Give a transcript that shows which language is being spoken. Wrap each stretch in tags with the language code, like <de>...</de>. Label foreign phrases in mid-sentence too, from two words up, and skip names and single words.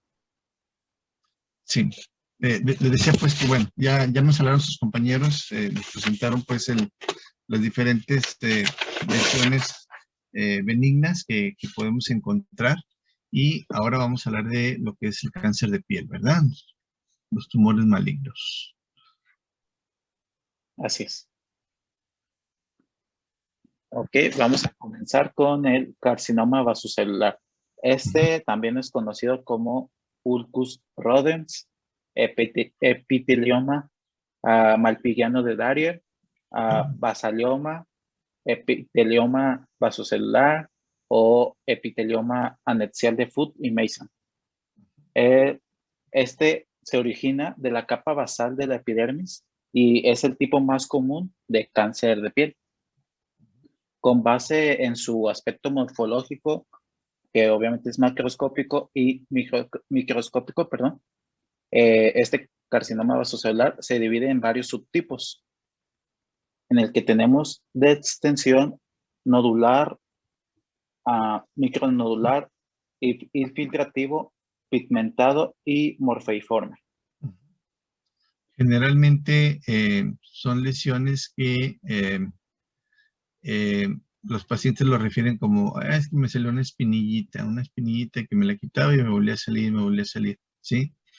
<es>Sí, le decía pues que bueno, ya nos hablaron sus compañeros, nos presentaron pues las diferentes lesiones benignas que podemos encontrar, y ahora vamos a hablar de lo que es el cáncer de piel, ¿verdad? Los tumores malignos. Así es. Ok, vamos a comenzar con el carcinoma vasocelular. Este también es conocido como ulcus rodens, epitelioma malpighiano de Darrier, basalioma, epitelioma vasocelular o epitelioma anexial de Foot y Mason. Este se origina de la capa basal de la epidermis y es el tipo más común de cáncer de piel. Con base en su aspecto morfológico, que obviamente es macroscópico y microscópico, perdón, este carcinoma vasocelular se divide en varios subtipos, en el que tenemos de extensión nodular, micronodular, infiltrativo, pigmentado y morfeiforme. Generalmente son lesiones que los pacientes lo refieren como, es que me salió una espinillita que me la quitaba y me volvía a salir, ¿sí?</es>